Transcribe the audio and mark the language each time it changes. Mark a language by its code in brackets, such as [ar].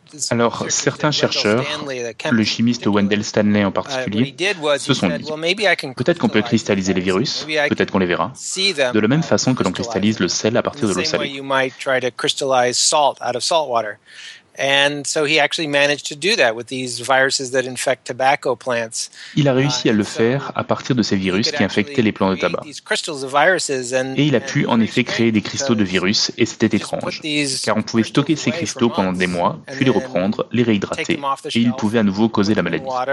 [fr] Alors, certains chercheurs, le chimiste Wendell Stanley en particulier, se sont dit, peut-être qu'on peut cristalliser les virus, peut-être qu'on les verra, de la même façon que l'on cristallise le sel à partir de l'eau salée. [en] And so he actually managed to do that with these viruses that infect tobacco plants. [fr] Il a réussi à le faire à partir de ces virus qui infectaient les plants de tabac. Et il a pu en effet créer des cristaux de virus, et c'était étrange, car on pouvait stocker ces cristaux pendant des mois, puis les reprendre, les réhydrater, et ils pouvaient à nouveau causer la maladie.